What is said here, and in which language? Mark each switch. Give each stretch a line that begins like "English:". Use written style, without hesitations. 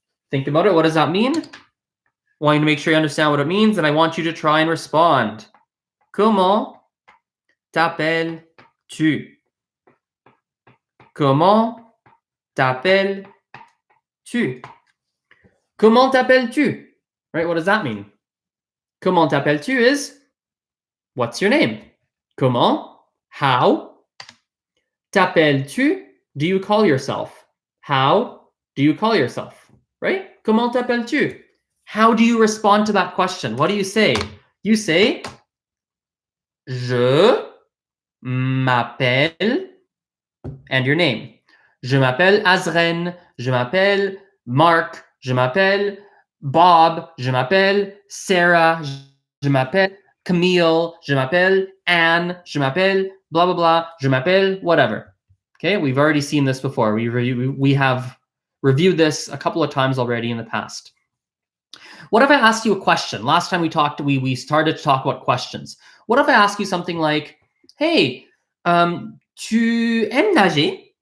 English: Think about it. What does that mean? I want you to make sure you understand what it means, and I want you to try and respond.
French: Comment t'appelles-tu? Comment t'appelles-tu? Comment t'appelles-tu?
English: Right, what does that mean?
French: Comment t'appelles-tu
English: is, what's your name? Comment, how. T'appelles-tu, do you call yourself? How do you call yourself? Right?
French: Comment t'appelles-tu?
English: How do you respond to that question? What do you say? You say,
French: je m'appelle,
English: and your name.
French: Je m'appelle Azren, je m'appelle Mark, je m'appelle Bob, je m'appelle Sarah, je m'appelle Camille, je m'appelle Anne, je m'appelle
English: blah, blah, blah,
French: je m'appelle
English: whatever. Okay, we've already seen this before. We have reviewed this a couple of times already in the past. What if I asked you a question? Last time we talked, we started to talk about questions. What if I ask you something like, hey,
French: tu aimes nager?